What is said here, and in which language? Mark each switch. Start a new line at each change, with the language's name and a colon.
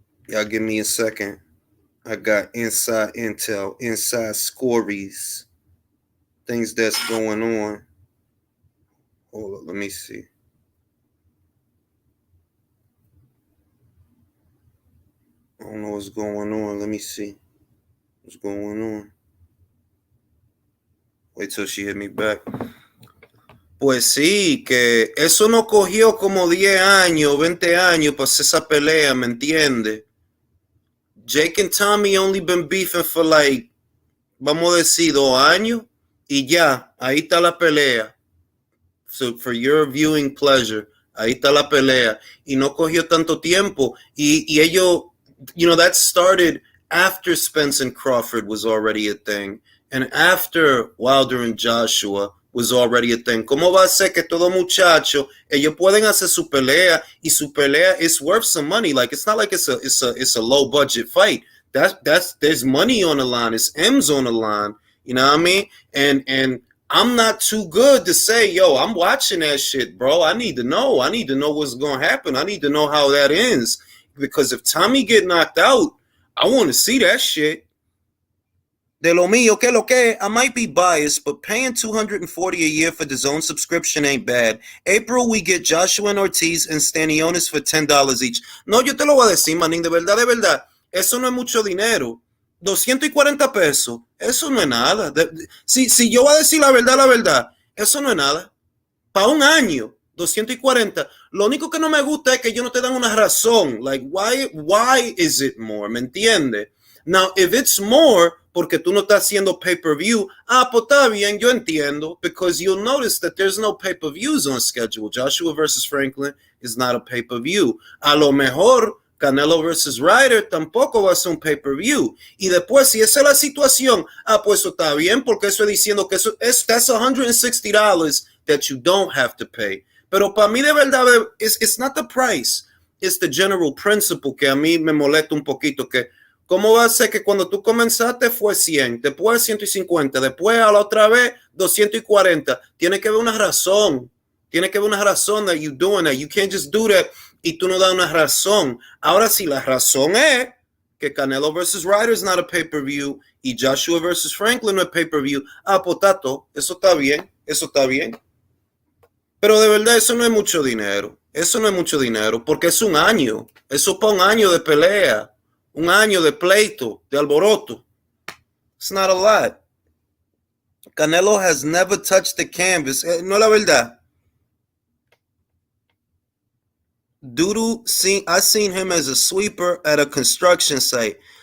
English: Y'all give me a second. I got inside intel, inside stories, things that's going on. Hold on, let me see. I don't know what's going on. Let me see what's going on. Wait till she hit me back.
Spanish: Pues sí, que eso no cogió como 10 años, 20 años para hacer esa pelea, ¿me entiendes?
English: Jake and Tommy only been beefing for like,
Spanish: vamos a decir, 2 años. Y ya, ahí está la pelea.
English: So for your viewing pleasure,
Spanish: ahí está la pelea. Y no cogió tanto tiempo. Y ellos,
English: that started after Spence and Crawford was already a thing. And after Wilder and Joshua was already a thing.
Spanish: ¿Cómo va a ser que todo muchacho, ellos pueden hacer su pelea y su pelea
English: is worth some money? Like, it's not like it's a low budget fight. There's money on the line. It's M's on the line. You know what I mean? And I'm not too good to say, yo, I'm watching that shit, bro. I need to know what's going to happen. I need to know how that ends. Because if Tommy get knocked out, I want to see that shit.
Spanish: De lo mío, que lo que,
English: I might be biased, but paying $240 a year for the Zone subscription ain't bad. April, we get Joshua and Ortiz and Stanionis for $10 each.
Spanish: No, yo te lo voy a decir, manín, de verdad. Eso no es mucho dinero. 240 pesos, eso no es nada. Si yo voy a decir la verdad, eso no es nada. Para un año, 240. Lo único que no me gusta es que ellos no te dan una razón.
English: Like, why is it more?
Spanish: ¿Me entiendes?
English: Now, if it's more,
Spanish: porque tú no estás haciendo pay-per-view, pues está bien, yo entiendo.
English: Because you'll notice that there's no pay-per-views on schedule. Joshua versus Franklin is not a pay-per-view.
Spanish: A lo mejor Canelo versus Ryder tampoco va a ser un pay-per-view. Y después, si esa es la situación, pues eso está bien, porque eso es diciendo que
English: that's $160 that you don't have to pay.
Spanish: Pero para mí, de verdad,
English: it's not the price. It's the general principle
Spanish: que a mí me molesta un poquito. Que ¿cómo va a ser que cuando tú comenzaste fue 100, después 150, después a la otra vez 240? Tiene que haber una razón. Tiene que haber una razón
English: that you're doing that. You can't just do that
Spanish: y tú no das una razón. Ahora sí, la razón es que Canelo versus Ryder
English: is not a pay-per-view
Spanish: y Joshua versus Franklin no es pay-per-view. Potato, eso está bien. Pero de verdad eso no es mucho dinero, porque es un año. Eso es para un año de pelea, un año de pleito, de alboroto.
English: It's not a lot. Canelo has never touched the canvas.
Spanish: No es la verdad.
English: Doodle, I seen him as a sweeper at a construction site.